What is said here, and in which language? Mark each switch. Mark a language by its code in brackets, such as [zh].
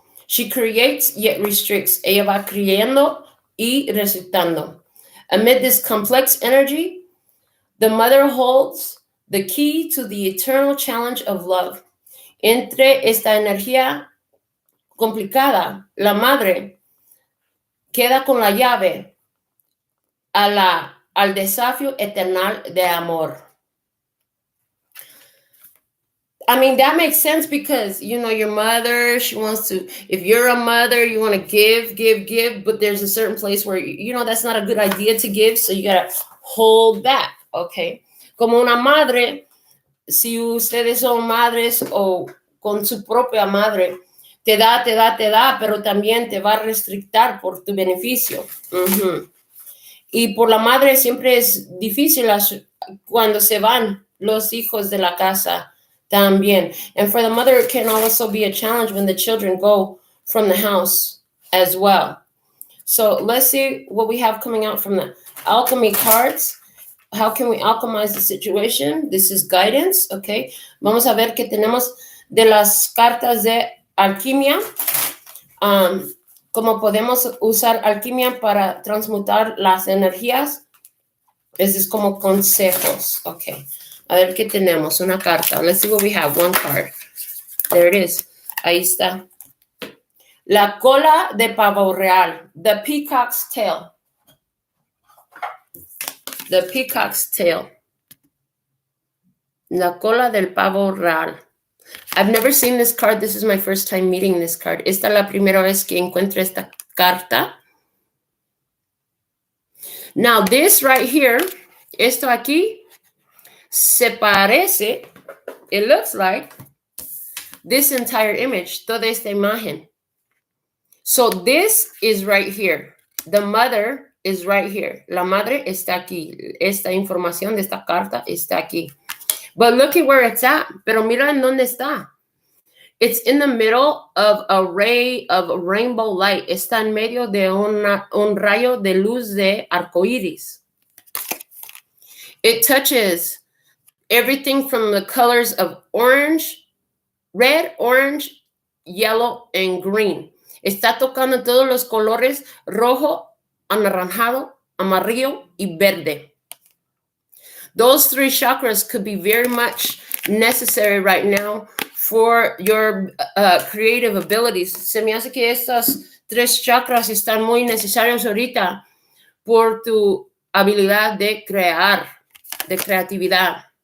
[en] She creates yet restricts. [es] Ella va creyendo y restrictando. [en] Amid this complex energy, the mother holds the key to the eternal challenge of love. [es] Entre esta energía complicada, la madre queda con la llave al desafío eternal de amor. [en] I mean, that makes sense because, you know, your mother, she wants to, if you're a mother, you want to give, but there's a certain place where, you know, that's not a good idea to give, so you got to hold back, okay? [es] Como una madre, si ustedes son madres o con su propia madre, te da, pero también te va a restrictar por tu beneficio. Uh-huh. Y por la madre siempre es difícil cuando se van los hijos de la casa también. [en] And for the mother, it can also be a challenge when the children go from the house as well. So let's see what we have coming out from the alchemy cards. How can we alchemize the situation? This is guidance, okay? [es] Vamos a ver qué tenemos de las cartas de alquimia. Cómo podemos usar alquimia para transmutar las energías. Eso es como consejos, [en] okay. [es] A ver qué tenemos, una carta. [en] Let's see what we have, one card. There it is. [es] Ahí está. La cola de pavo real. [en] The peacock's tail. The peacock's tail. [es] La cola del pavo real. [en] I've never seen this card. This is my first time meeting this card. [es] Esta es la primera vez que encuentro esta carta. [en] Now, this right here, [es] esto aquí, se parece, [en] it looks like, this entire image, [es] toda esta imagen. [en] So this is right here. The mother is right here. [es] La madre está aquí. Esta información de esta carta está aquí. [en] But look at where it's at. [es] Pero mira en dónde está. [en] It's in the middle of a ray of rainbow light. [es] Está en medio de un rayo de luz de arcoíris. [en] It touches everything from the colors of orange, red, orange, yellow, and green. [es] Está tocando todos los colores rojo, anaranjado, amarillo, y verde. [en] Those three chakras could be very much necessary right now for your creative abilities. [es] Se me hace que estas tres chakras están muy necesarios ahorita por tu habilidad de crear, de creatividad.